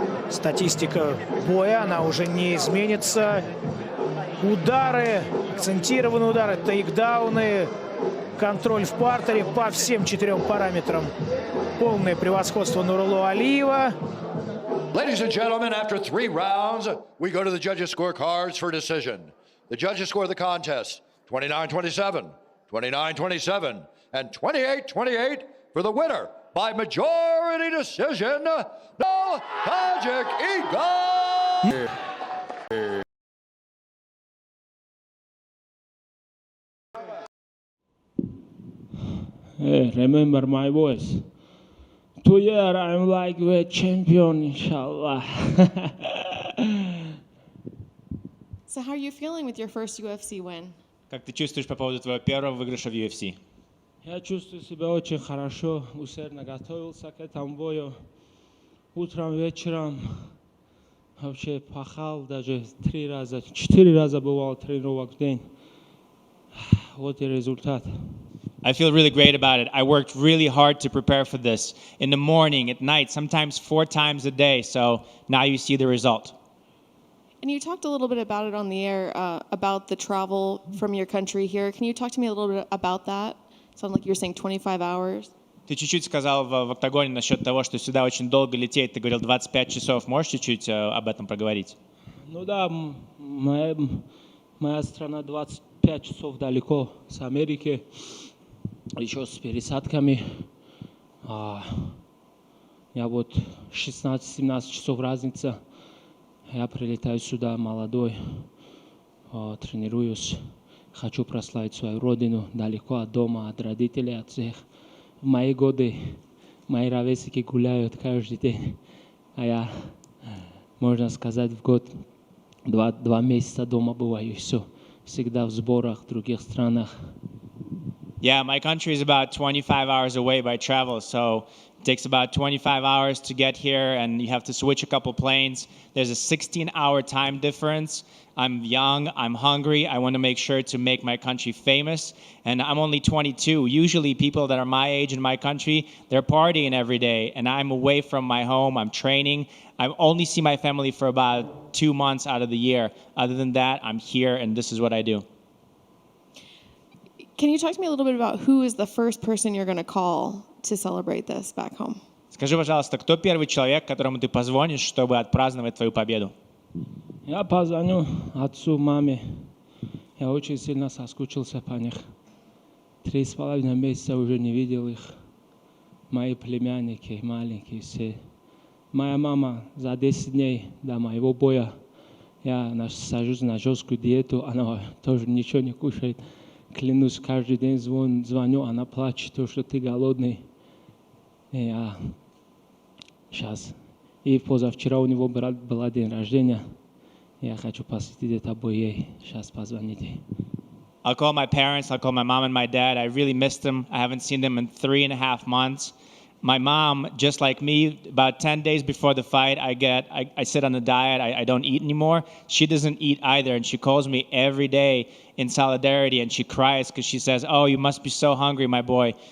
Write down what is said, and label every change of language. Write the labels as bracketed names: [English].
[Russian] Статистика боя, она уже не изменится. Удары, акцентированные удары, тейкдауны, контроль в партере по всем 4 параметрам. Полное превосходство Нурулло Алиева. [English] Ladies and gentlemen, after 3 rounds, we go to the judges' scorecards for decision. The judges score the contest 29-27, 29-27, and 28-28 for the winner by majority decision, the Taджикistana. Hey, remember my voice. 2 years I'm like the champion, inshallah. So how are you feeling with your first UFC win? [Russian] Как ты чувствуешь по поводу твоего первого выигрыша в UFC? Я чувствую себя очень хорошо, усердно готовился к этому бою. Утром, вечером вообще пахал, даже 3 раза, 4 раза бывал тренировок в день. Вот и результат. [English] I feel really great about it. I worked really hard to prepare for this. In the morning, at night, sometimes 4 times a day. So now you see the result. And you talked a little bit about it on the air, about the travel from your country here. Can you talk to me a little bit about that? Sounds like you're saying 25 hours. [Russian] Ты чуть-чуть сказал в октагоне насчет того, что сюда очень долго лететь. Ты говорил 25 часов. Можешь чуть-чуть об этом проговорить? Ну да, моя страна 25 часов далеко с Америки. Еще с пересадками. Я вот 16-17 часов разница. Я прилетаю сюда молодой, тренируюсь. Хочу прославить свою родину далеко от дома, от родителей, от всех. В мои годы мои ровесники гуляют каждый день. А я, можно сказать, в год 2 месяца дома бываю и все. Всегда в сборах в других странах. [English] Yeah, my country is about 25 hours away by travel, so it takes about 25 hours to get here, and you have to switch a couple planes. There's a 16-hour time difference. I'm young, I'm hungry, I want to make sure to make my country famous, and I'm only 22. Usually people that are my age in my country, they're partying every day, and I'm away from my home, I'm training. I only see my family for about 2 months out of the year. Other than that, I'm here, and this is what I do. Can you talk to me a little bit about who is the first person you're going to call to celebrate this back home? [Russian] Скажи, пожалуйста, кто первый человек, которому ты позвонишь, чтобы отпраздновать твою победу? Я позвоню отцу, маме. Я очень сильно соскучился по них. 3,5 месяца уже не видел их. Мои племянники, маленькие все. Моя мама за 10 дней до моего боя, я сажусь на жесткую диету, она тоже ничего не кушает. Клянусь, каждый день звоню, она плачет, то, что ты голодный. И я сейчас. И позавчера у него был день рождения. Я хочу посвятить это бой ей. Сейчас позвоните. [English] I'll call my parents, I'll call my mom and my dad. I really miss them. I haven't seen them in 3.5 months. my mom, just like me, about 10 days before the fight, I sit on a diet. I don't eat anymore. She doesn't eat either, and she calls me every day in solidarity, and she cries because she says, "Oh, you must be so hungry, my boy."